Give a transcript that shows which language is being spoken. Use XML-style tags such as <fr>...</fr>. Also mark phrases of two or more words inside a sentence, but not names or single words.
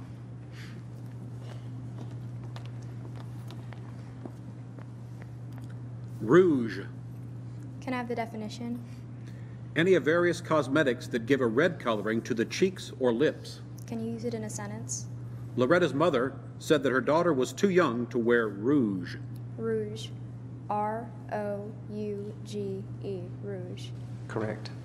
<en>Rouge. Can I have the definition? Any of various cosmetics that give a red coloring to the cheeks or lips. Can you use it in a sentence? Loretta's mother said that her daughter was too young to wear rouge. Rouge. R-O-U-G-E. Rouge. Correct.</en>